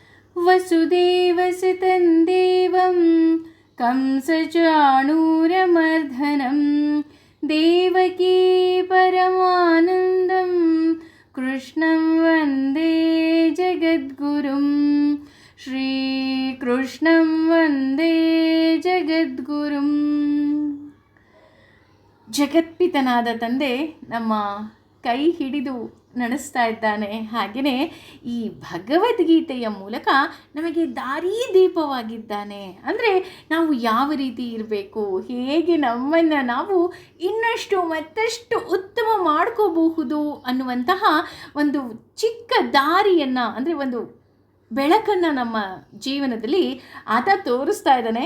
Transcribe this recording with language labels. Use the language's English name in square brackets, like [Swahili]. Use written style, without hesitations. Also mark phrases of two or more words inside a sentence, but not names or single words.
[Sanskrit] ವಸುದೇವಸುತಂ ದೇವಂ ಕಂಸಚಾಣೂರಮರ್ಧನಂ ದೇವಕೀ ಪರಮಾನಂದಂ ಕೃಷ್ಣಂ ವಂದೇ ಜಗದ್ಗುರುಂ ಶ್ರೀಕೃಷ್ಣಂ ವಂದೇ ಜಗದ್ಗುರುಂ. [Kannada] ಜಗತ್ಪಿತನಾದ ತಂದೆ ನಮ್ಮ ಕೈ ಹಿಡಿದು ನಡೆಸ್ತಾ ಇದ್ದಾನೆ. ಹಾಗೆಯೇ ಈ ಭಗವದ್ಗೀತೆಯ ಮೂಲಕ ನಮಗೆ ದಾರಿದೀಪವಾಗಿದ್ದಾನೆ. ಅಂದರೆ ನಾವು ಯಾವ ರೀತಿ ಇರಬೇಕು, ಹೇಗೆ ನಮ್ಮನ್ನು ನಾವು ಇನ್ನಷ್ಟು ಮತ್ತಷ್ಟು ಉತ್ತಮ ಮಾಡ್ಕೋಬಹುದು ಅನ್ನುವಂತಹ ಒಂದು ಚಿಕ್ಕ ದಾರಿಯನ್ನು, ಅಂದರೆ ಒಂದು ಬೆಳಕನ್ನು ನಮ್ಮ ಜೀವನದಲ್ಲಿ ಆತ ತೋರಿಸ್ತಾ ಇದ್ದಾನೆ.